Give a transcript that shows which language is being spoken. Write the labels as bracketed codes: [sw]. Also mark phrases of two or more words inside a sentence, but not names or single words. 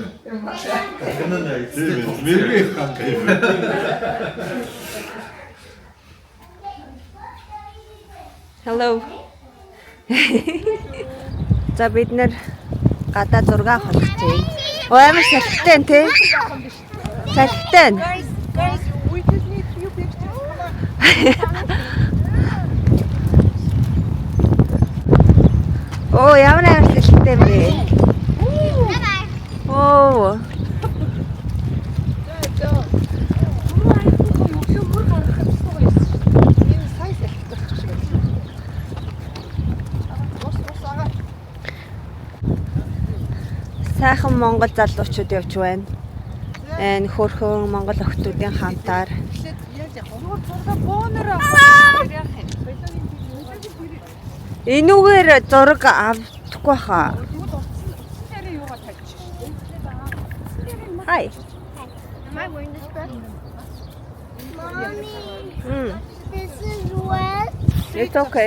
[en] Hello. [mn] За бид нэр гадаа зураг авах гэж байна. Амар салхитай тий. Салхитай. [en] Guys, we just need few pictures. Come on. [mn] Оо ямар салхитай бэ? Оо. Сайхан Монгол залуучууд явж байна. Энэ хөрхөн Монгол охтуудын хамтаар. Энүүгээр зураг авахгүй хаа. [en] Hi. Am I wearing this dress? Mommy, this is wet. It's okay.